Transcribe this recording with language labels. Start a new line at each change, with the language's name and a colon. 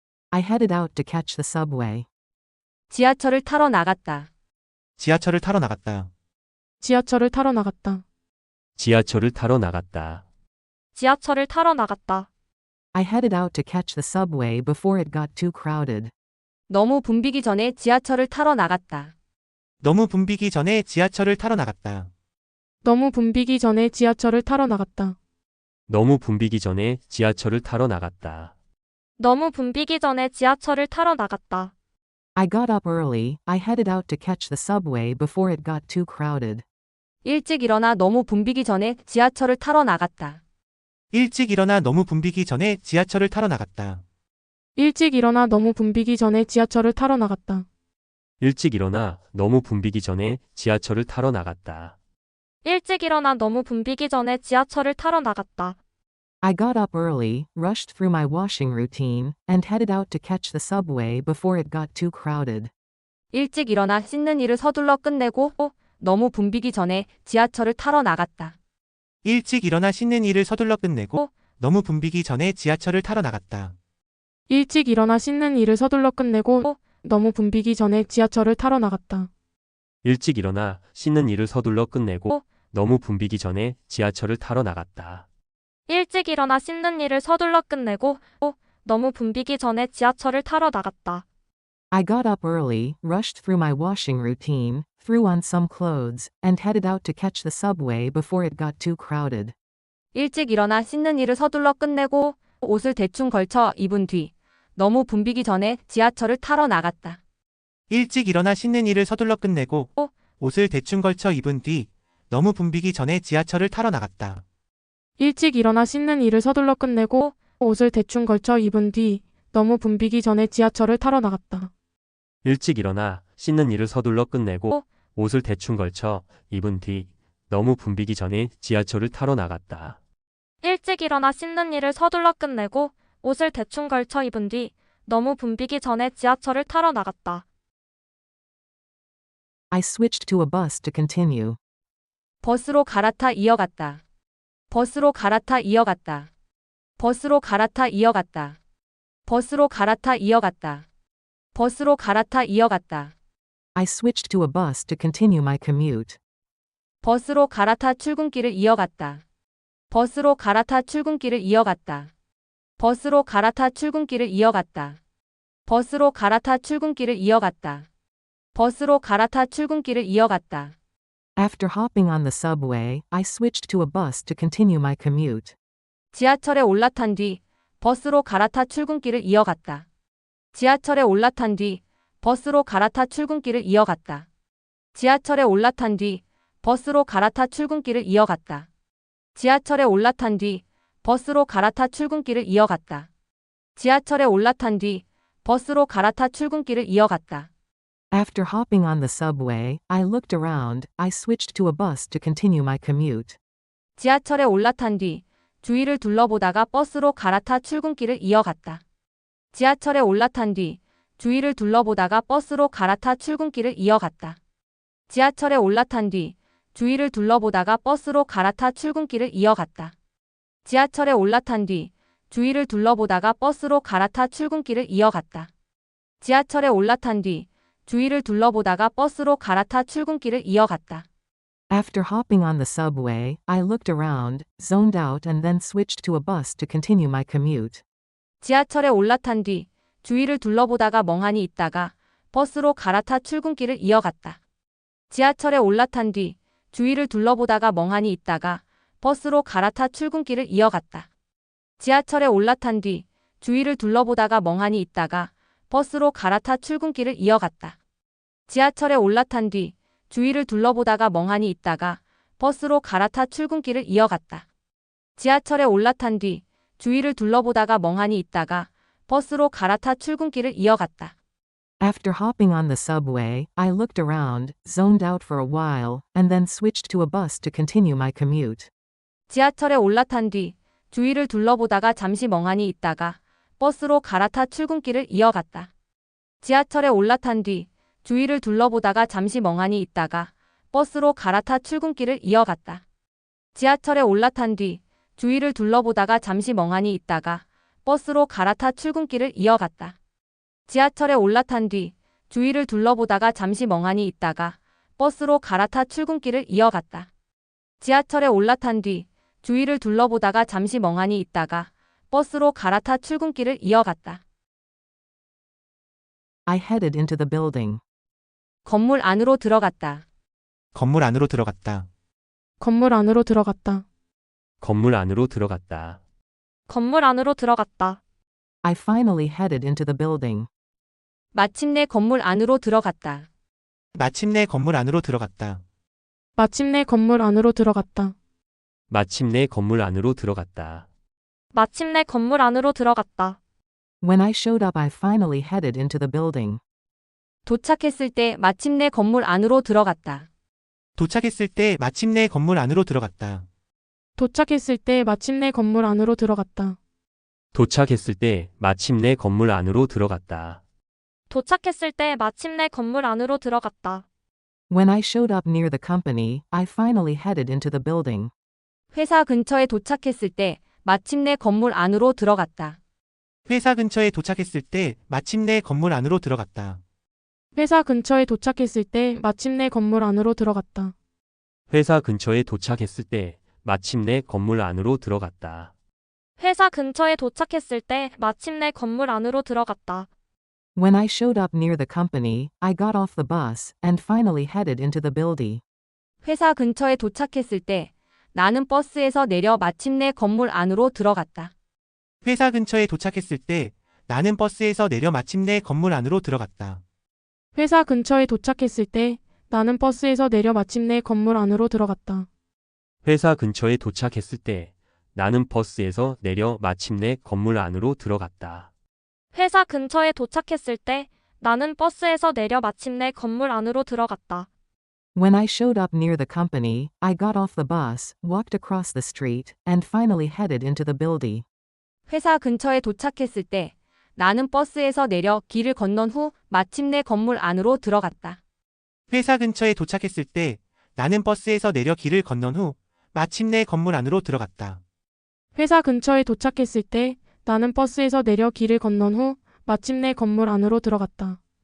English: I headed out to catch the subway.
Korean: 지하철을 타러 나갔다. 지하철을 타러 나갔다. 지하철을 타러 나갔다. 지하철을 타러 나갔다. 지하철을 타러 나갔다.
English: I headed out to catch the subway before it got too crowded.
Korean: 너무 붐비기 전에 지하철을 타러 나갔다. 너무 붐비기 전에 지하철을 타러 나갔다. 너무 붐비기 전에 지하철을 타러 나갔다. 너무 붐비기 전에 지하철을 타러 나갔다. 너무 붐비기 전에 지하철을 타러 나갔다.
English: I got up early. I headed out to catch the subway before it got too crowded.
Korean: 일찍 일어나 너무 붐비기 전에 지하철을 타러 나갔다. 일찍 일어나 너무 붐비기 전에 지하철을 타러 나갔다. 일찍 일어나 너무 붐비기 전에 지하철을 타러 나갔다. 일찍 일어나 너무 붐비기 전에 지하철을 타러 나갔다. 일찍 일어나 너무 붐비기 전에 지하철을 타러 나갔다.
English: I got up early, rushed through my washing routine, and headed out to catch the subway before it got too crowded.
Korean: 일찍 일어나 씻는 일을 서둘러 끝내고 너무 붐비기 전에 지하철을 타러 나갔다. 일찍 일어나 씻는 일을 서둘러 끝내고 너무 붐비기 전에 지하철을 타러 나갔다. 일찍 일어나 씻는 일을 서둘러 끝내고 너무 붐비기 전에 지하철을 타러 나갔다. 일찍 일어나 씻는 일을 서둘러 끝내고 너무 붐비기 전에 지하철을 타러 나갔다. 일찍 일어나 씻는 일을 서둘러 끝내고 너무 붐비기 전에 지하철을 타러 나갔다.
English: I got up early, rushed through my washing routine, threw on some clothes, and headed out to catch the subway before it got too crowded.
Korean: 일찍 일어나 씻는 일을 서둘러 끝내고 옷을 대충 걸쳐 입은 뒤 너무 붐비기 전에 지하철을 타러 나갔다. 일찍 일어나 씻는 일을 서둘러 끝내고 옷을 대충 걸쳐 입은 뒤 너무 붐비기 전에 지하철을 타러 나갔다. 일찍 일어나 씻는 일을 서둘러 끝내고 옷을 대충 걸쳐 입은 뒤 너무 붐비기 전에 지하철을 타러 나갔다. 일찍 일어나 씻는 일을 서둘러 끝내고 옷을 대충 걸쳐 입은 뒤 너무 붐비기 전에 지하철을 타러 나갔다. 일찍 일어나 씻는 일을 서둘러 끝내고 옷을 대충 걸쳐 입은 뒤 너무 붐비기 전에 지하철을 타러 나갔다.
English: I switched to a bus to continue.
Korean: 버스로 갈아타 이어갔다. 버스로 갈아타 이어갔다. 버스로 갈아타 이어갔다. 버스로 갈아타 이어갔다. 버스로 갈아타 이어갔다.
English: I switched to a bus to continue my commute.
Korean: 버스로 갈아타 출근길을 이어갔다. 버스로 갈아타 출근길을 이어갔다. 버스로 갈아타 출근길을 이어갔다. 버스로 갈아타 출근길을 이어갔다. 버스로 갈아타 출근길을 이어갔다.
English: After hopping on the subway, I switched to a bus to continue my commute.
Korean: 지하철에 올라탄 뒤 버스로 갈아타 출근길을 이어갔다. 지하철에 올라탄 뒤 버스로 갈아타 출근길을 이어갔다. 지하철에 올라탄 뒤 버스로 갈아타 출근길을 이어갔다. 지하철에 올라탄 뒤 버스로 갈아타 출근길을 이어갔다. 지하철에 올라탄 뒤 버스로 갈아타 출근길을 이어갔다.
English: After hopping on the subway, I looked around. I switched to a bus to continue my commute.
Korean: 지하철에 올라탄 뒤 주위를 둘러보다가 버스로 갈아타 출근길을 이어갔다. 지하철에 올라탄 뒤 주위를 둘러보다가 버스로 갈아타 출근길을 이어갔다. 지하철에 올라탄 뒤 주위를 둘러보다가 버스로 갈아타 출근길을 이어갔다. 지하철에 올라탄 뒤 주위를 둘러보다가 버스로 갈아타 출근길을 이어갔다. 지하철에 올라탄 뒤 주위를 둘러보다가 버스로 갈아타 출근길을 이어갔다.
English: After hopping on the subway, I looked around, zoned out, and then switched to a bus to continue my commute.
Korean: 지하철에 올라탄 뒤 주위를 둘러보다가 멍하니 있다가 버스로 갈아타 출근길을 이어갔다. 지하철에 올라탄 뒤 주위를 둘러보다가 멍하니 있다가 버스로 갈아타 출근길을 이어갔다. 지하철에 올라탄 뒤 주위를 둘러보다가 멍하니 있다가 버스로 갈아타 출근길을 이어갔다. 지하철에 올라탄 뒤 주위를 둘러보다가 멍하니 있다가 버스로 갈아타 출근길을 이어갔다. 지하철에 올라탄 뒤 주위를 둘러보다가 멍하니 있다가 버스로 갈아타 출근길을 이어갔다.
English: After hopping on the subway, I looked around, zoned out for a while, and then switched to a bus to continue my commute.
Korean: 지하철에 올라탄 뒤 주위를 둘러보다가 잠시 멍하니 있다가 버스로 갈아타 출근길을 이어갔다. 지하철에 올라탄 뒤 주위를 둘러보다가 잠시 멍하니 있다가 버스로 갈아타 출근길을 이어갔다. 지하철에 올라탄 뒤 주위를 둘러보다가 잠시 멍하니 있다가 버스로 갈아타 출근길을 이어갔다. 지하철에 올라탄 뒤 주위를 둘러보다가 잠시 멍하니 있다가 버스로 갈아타 출근길을 이어갔다. 지하철에 올라탄 뒤 주위를 둘러보다가 잠시 멍하니 있다가 버스로 갈아타 출근길을 이어갔다.
English: I headed into the building.
Korean: 건물 안으로 들어갔다. 건물 안으로 들어갔다. 건물 안으로 들어갔다. 건물 안으로 들어갔다. 건물 안으로 들어갔다.
English: I finally headed into the building.
Korean: 마침내 건물 안으로 들어갔다. 마침내 건물 안으로 들어갔다. 마침내 건물 안으로 들어갔다. 마침내 건물 안으로 들어갔다. 마침내 건물 안으로 들어갔다.
English: When I showed up, I finally headed into the building.
Korean: 도착했을 때 마침내 건물 안으로 들어갔다. 도착했을 때 마침내 건물 안으로 들어갔다. 도착했을 때 마침내 건물 안으로 들어갔다. 도착했을 때 마침내 건물 안으로 들어갔다. 도착했을 때 마침내 건물 안으로 들어갔다.
English: When I showed up near the company, I finally headed into the building.
Korean: 회사 근처에 도착했을 때 마침내 건물 안으로 들어갔다. 회사 근처에 도착했을 때 마침내 건물 안으로 들어갔다. 회사 근처에 도착했을 때 마침내 건물 안으로 들어갔다. 회사 근처에 도착했을 때 마침내 건물 안으로 들어갔다. 회사 근처에 도착했을 때 마침내 건물 안으로 들어갔다.
English: When I showed up near the company, I got off the bus and finally headed into the building.
Korean: 회사 근처에 도착했을 때 나는 버스에서 내려 마침내 건물 안으로 들어갔다. 회사 근처에 도착했을 때 나는 버스에서 내려 마침내 건물 안으로 들어갔다. 회사 근처에 도착했을 때 나는 버스에서 내려 마침내 건물 안으로 들어갔다. 회사 근처에 도착했을 때 나는 버스에서 내려 마침내 건물 안으로 들어갔다. 회사 근처에 도착했을 때 나는 버스에서 내려 마침내 건물 안으로 들어갔다.
English: When I showed up near the company, I got off the bus, walked across the street, and finally headed into the building.
Korean: 회사 근처에 도착했을 때 나는 버스에서 내려 길을 건넌 후 마침내 건물 안으로 들어갔다. 회사 근처에 도착했을 때 나는 버스에서 내려 길을 건넌 후 마침내 건물 안으로 들어갔다. 회사 근처에 도착했을 때 나는 버스에서 내려 길을 건넌 후 마침내 건물 안으로 들어갔다.